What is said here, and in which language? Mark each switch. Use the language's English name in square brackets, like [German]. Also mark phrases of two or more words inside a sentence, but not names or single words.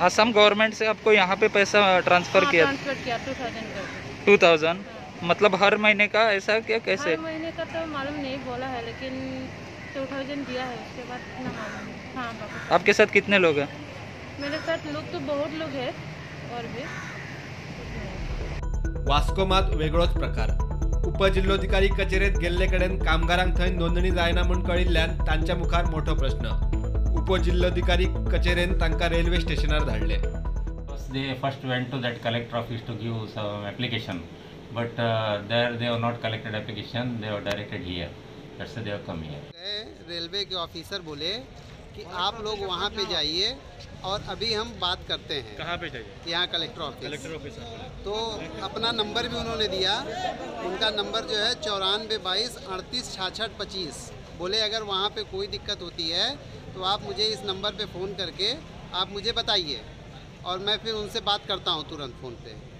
[Hindi] असम गवर्नमेंट से आपको यहाँ पे पैसा ट्रांसफर किया? ट्रांसफर किया 2000 करके। 2000 मतलब हर महीने का ऐसा क्या? कैसे? हर महीने का तो मालूम नहीं बोला है, लेकिन 2000 दिया है। उसके बाद इतना मालूम है। हाँ, वापस। आपके साथ कितने लोग हैं? मेरे साथ लोग तो बहुत लोग हैं और भी। [Konkani] वास्कोमात वेगळोच प्रकार. उपजिल्लोधिकारी कचेरेत गेल्ले कडेन कामगारांक थंय नोंदणी जायना म्हूण कळिल्ल्यान तांच्या मुखार मोठो प्रश्न. उपजिल्लोधिकारी कचेरेन तांकां रेल्वे स्टेशनार धाडले. [English] They first went to that collector office to give some application, but there they have not collected application. They have directed here. That's why they have come here. [Hindi] रेलवे के ऑफिसर बोले कि आप लोग वहाँ पे जाइए और अभी हम बात करते हैं. कहाँ पे जाइए? यहाँ [English] collector office. [Hindi] तो अपना नंबर भी उन्होंने दिया. उनका नंबर जो है 94 22 38 66 25. बोले अगर वहाँ पे कोई दिक्कत होती है तो आप मुझे इस नंबर पे फ़ोन करके आप मुझे बताइए और मैं फिर उनसे बात करता हूँ तुरंत फ़ोन पे.